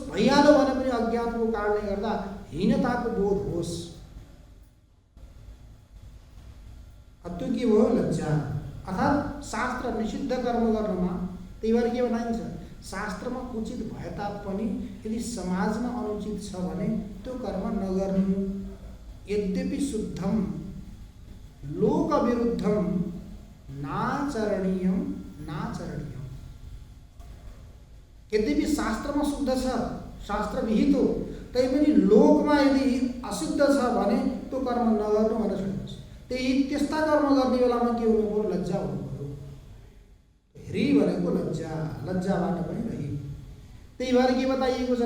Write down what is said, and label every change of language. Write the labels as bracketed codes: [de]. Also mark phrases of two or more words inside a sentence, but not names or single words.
[ne] भइहाल्यो भने पनि अज्ञानको कारणले गर्दा हीनताको बोध होस्। त्यो के भयो? लज्जा। अर्थात् शास्त्र निषिद्ध कर्म गर्नमा त्यही भएर के भनाइन्छ? शास्त्रमा उचित भए तापनि यदि समाजमा अनुचित छ भने त्यो कर्म नगर्नु। [sa] यद्यपि शुद्धम लोक विरुद्धम नाचरणीयम नाचरणीयम। [ne] यद्यपि शास्त्रमा शुद्ध छ, शास्त्र विहित हो, तैपनि लोकमा यदि अशुद्ध छ भने त्यो कर्म नगर्नु भनेर सोध्छ। त्यस्ता कर्म गर्ने बेलामा के हुनु पर्यो? लज्जा हुनु पर्यो। हरि भनेको लज्जा, लज्जाबाट पनि रहित। त्यही भएर के बताइएको छ?